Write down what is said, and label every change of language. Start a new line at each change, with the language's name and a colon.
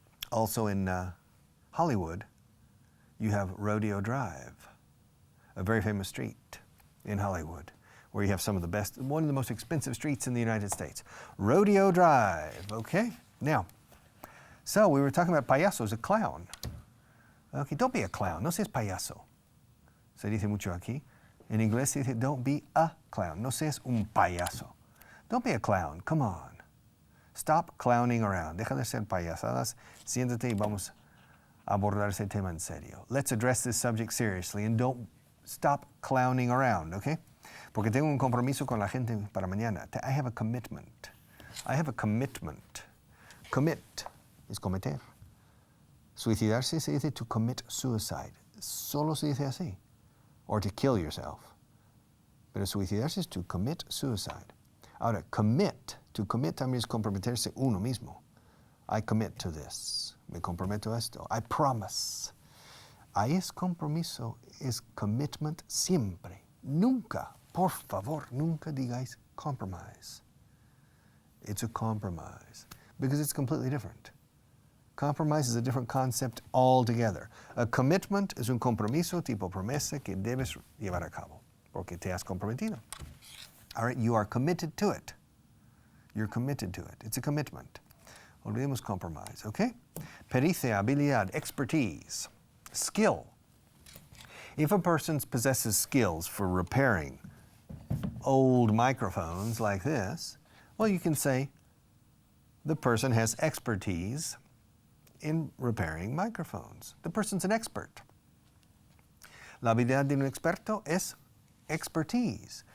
English: Also in Hollywood, you have Rodeo Drive, a very famous street in Hollywood, where you have some of the best, one of the most expensive streets in the United States. Rodeo Drive, okay? Now, so we were talking about payaso as a clown. Okay, don't be a clown,
Spanish: no seas payaso. Se dice mucho aquí. En inglés se dice,
English: don't be a clown,
Spanish: no seas un payaso.
English: Don't be a clown, come on. Stop clowning around.
Spanish: Deja de ser payasadas. Siéntate y vamos a abordar ese tema en serio.
English: Let's address this subject seriously and don't stop clowning around, okay?
Spanish: Porque tengo un compromiso con la gente para mañana.
English: I have a commitment. I have a commitment.
Spanish: Commit es cometer. Suicidarse se dice
English: to commit suicide.
Spanish: Solo se dice así.
English: Or to kill yourself.
Spanish: Pero suicidarse es
English: to commit suicide.
Spanish: Ahora, to commit también es comprometerse uno mismo.
English: I commit to this.
Spanish: Me comprometo a esto.
English: I promise.
Spanish: Ahí es compromiso, es commitment siempre. Nunca, por favor, nunca digáis compromise.
English: It's a compromise because it's completely different. Compromise is a different concept altogether.
Spanish: A commitment es un compromiso tipo promesa que debes llevar a cabo porque te has comprometido.
English: All right, you are committed to it. You're committed to it. It's a commitment. Olvidemos compromise, okay?
Spanish: Pericia, habilidad, expertise, skill.
English: If a person possesses skills for repairing old microphones like this, well, you can say the person has expertise in repairing microphones. The person's an expert.
Spanish: La habilidad de un experto es expertise.